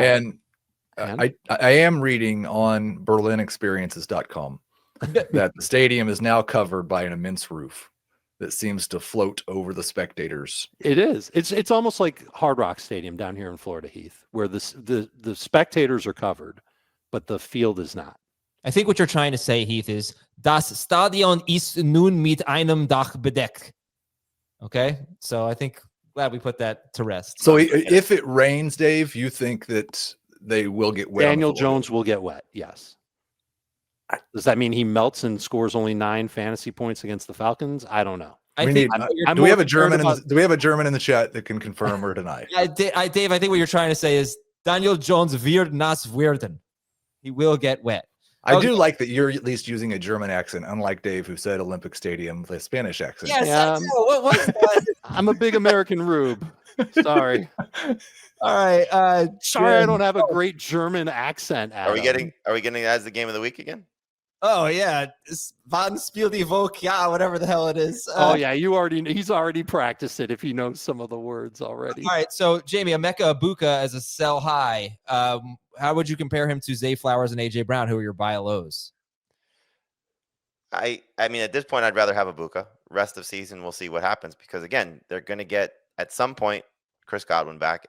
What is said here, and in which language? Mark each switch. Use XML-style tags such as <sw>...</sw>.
<en>And I am reading on BerlinExperiences.com that the stadium is now covered by an immense roof that seems to float over the spectators. It is. It's almost like Hard Rock Stadium down here in Florida, Heath, where the spectators are covered, but the field is not. I think what you're trying to say, Heath, is</en> <de>Das Stadion ist nun mit einem Dach bedeckt.</de> <en>Okay? So I think glad we put that to rest. So if it rains, Dave, you think that they will get wet? Daniel Jones will get wet, yes. Does that mean he melts and scores only 9 fantasy points against the Falcons? I don't know. Do we have a German in the chat that can confirm or deny? Dave, I think what you're trying to say is Daniel Jones</en> <de>wird nass werden.</de> <en>He will get wet. I do like that you're at least using a German accent, unlike Dave, who said Olympic Stadium with a Spanish accent. Yes, I do. What was that? I'm a big American rube. Sorry. All right. Sorry, I don't have a great German accent. Adam. Are we getting as the game of the week again? Oh yeah,</en> <de>Wann spielt die Vogue?</de> <en>Yeah, whatever the hell it is. He's already practiced it if he knows some of the words already. All right, so Jamie, Emeka Egbuka as a sell high. How would you compare him to Zay Flowers and AJ Brown, who are your buy lows? I mean, at this point, I'd rather have Egbuka. Rest of season, we'll see what happens, because again, they're going to get at some point Chris Godwin back.</en>